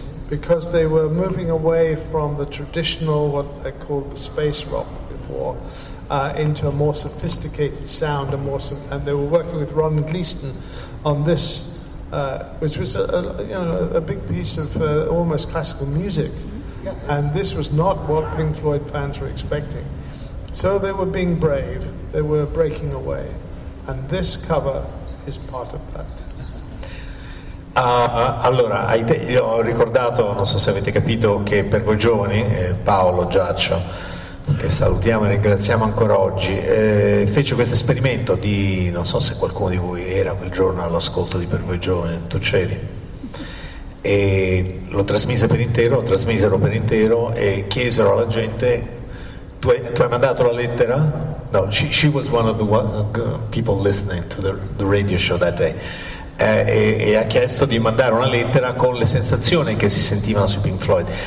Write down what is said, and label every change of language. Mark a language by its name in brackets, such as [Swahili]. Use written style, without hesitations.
[English] Because they were moving away from the traditional, what I called the space rock before, into a more sophisticated sound, and they were working with Ron Gleason on this, which was a big piece of almost classical music, and this was not what Pink Floyd fans were expecting. So they were being brave, they were breaking away, and this cover is part of that. [Italian] Allora, io ho ricordato, non so se avete capito, che Per Voi Giovani, Paolo Giaccio, che salutiamo e ringraziamo ancora oggi, fece questo esperimento di, non so se qualcuno di voi era quel giorno all'ascolto di Per Voi Giovani, tu c'eri, e lo trasmisero per intero e chiesero alla gente, tu hai mandato la lettera? [English] No, she was one of the people listening to the radio show that day. [Italian] e ha chiesto di mandare una lettera con le sensazioni che si sentivano sui Pink Floyd.